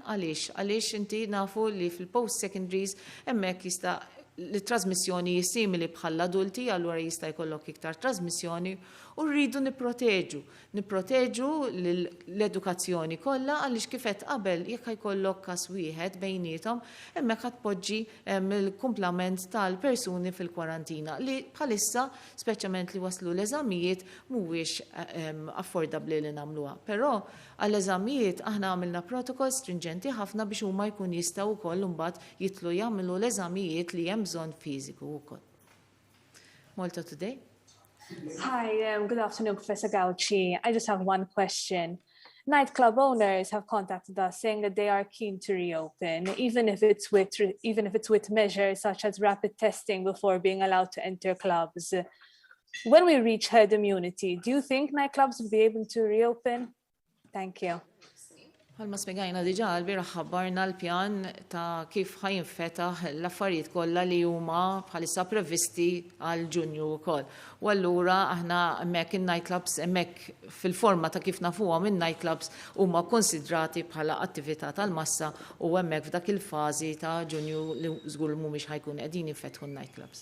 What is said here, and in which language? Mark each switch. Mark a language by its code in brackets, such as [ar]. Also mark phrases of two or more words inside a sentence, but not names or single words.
[mt] għaliex inti nafu li fil-post-secondaries hemmhekk jista' l-trasmissjoni simili bħal adulti, allura jista' jkollok iktar trasmissjoni u rridu nipproteġu l-edukazzjoni kollha għaliex kif qed qabel jekk jkollok każ wieħed bejniethom hemmhekk qed tpoġġi il-kumplament tal-persuni fil-kwarantina li bħalissa speċjalment li waslu l-eżamijiet mhuwiex affordabbli li nagħmluha. Però għall-eżamijiet aħna għamilna protokoll stringenti ħafna biex huma jkun jistgħu wkoll imbagħad jitlu jagħmlu l-eżamijiet li hemm bżonn fiżiku wkoll. Malta Today. [en] Hi, good afternoon, Professor Gauci. I just have one question. Nightclub owners have contacted us saying that they are keen to reopen, even if it's with measures such as rapid testing before being allowed to enter clubs. When we reach herd immunity, do you think nightclubs will be able to reopen? Thank you. [mt] Għalma spiegajna diġà l-bira ħabbarna l-pjan ta' kif ħajinfetaħ l-affarijiet kollha li huma bħalissa previsti għal Ġunju wkoll. U allura aħna hemmhekk in-nightclubs hemmhekk fil-forma ta' kif nafuhom in-nightclubs huma konsidrati bħala attività tal-massa u hemmhekk f'dak il-fażi ta' Ġunju li żgur mhumiex ħajkun qegħdin jinfetħu n-nightclubs.